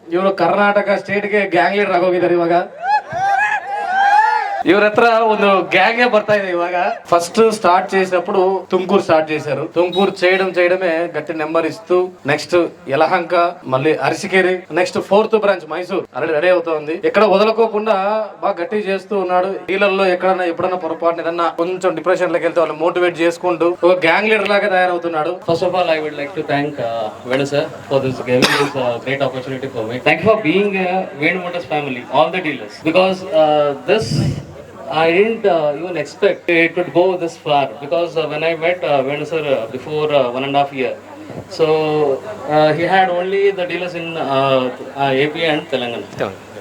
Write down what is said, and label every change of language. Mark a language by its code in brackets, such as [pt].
[kn] ಇವರು ಕರ್ನಾಟಕ ಸ್ಟೇಟ್ ಗೆ gang leader ಆಗೋಗಿದ್ದಾರೆ ಇವಾಗ. ಇವ್ರ ಹತ್ರ ಒಂದು ಗ್ಯಾಂಗ್ ಬರ್ತಾ ಇದೆ ಇವಾಗ. [te] ಫಸ್ಟ್ ಸ್ಟಾರ್ಟ್ చేసినప్పుడు ತುಮಕೂರು స్టార్ట్ చేశారు. ತುಮಕೂರು చేయడమే గట్టి నెంబర్ ఇస్తూ నెక్స్ట్ యలహంక, మళ్ళీ అరిసికేరి, next 4th branch Mysore already ready అవుతోంది. ఎక్కడ వదలకోకుండా బాగా గట్టి చేస్తూ ఉన్నాడు. డీలర్లో ఎప్పుడన్నా పొరపాటు ఏదన్నా కొంచెం డిప్రెషన్ లోకి వెళ్తే వాళ్ళు మోటివేట్ చేసుకుంటూ ఒక గ్యాంగ్ లీడర్ లాగా తయారవుతున్నాడు. [en] First of all, I would like to thank Venu sir for this giving this great opportunity for me. Thank you for being Venu Motors family, all the dealers, because this I didn't even expect it could go this far because when I met Venu sir before 1.5 years, so he had only the dealers in AP and Telangana.